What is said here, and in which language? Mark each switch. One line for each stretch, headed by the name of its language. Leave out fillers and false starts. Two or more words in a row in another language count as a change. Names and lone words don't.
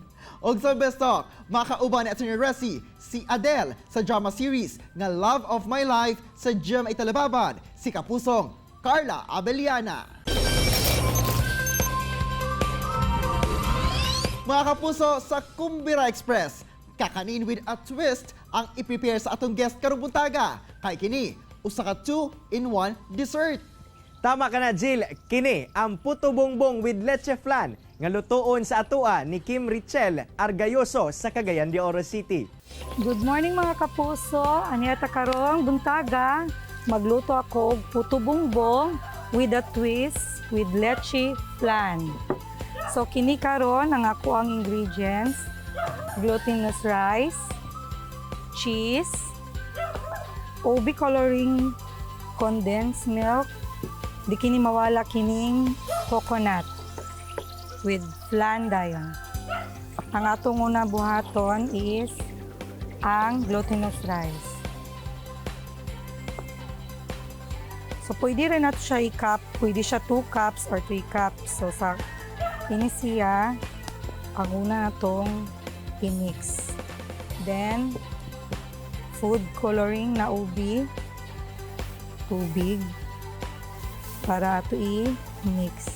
Cebuano: Og sa best talk, makauban ni Attorney Resi, si Adele sa drama series nga Love of My Life sa GMA Telebabad, si kapusong Carla Abeliana. Mga kapuso, sa Kumbira Express, kakanin
English: with a twist
Cebuano: ang i-prepare sa atong guest karong buntaga. Kay kini, usa ka
English: 2-in-1 dessert.
Cebuano: Tama ka na Jill, kini ang puto bongbong with leche flan nga lutoon sa atua ni Kim Richel Argayoso sa Cagayan de Oro City.
English: Good morning
Cebuano: mga kapuso, aniya ta karong buntaga. Magluto ako og puto bongbong
English: with a twist with
Cebuano: leche flan. So kini karon ang ako ang ingredients:
English: glutinous rice, cheese, OB coloring condensed milk,
Cebuano: di kini mawala kining
English: coconut with flan
Cebuano: dayon. Ang atong una buhaton is ang
English: glutinous rice.
Cebuano: So pwede rin nato siya i-cup, pwede siya
English: 2 cups or 3 cups.
Cebuano: So sa ini siya ang una natong i-mix. Then
English: food coloring
Cebuano: na ubi, tubig para ato i-mix.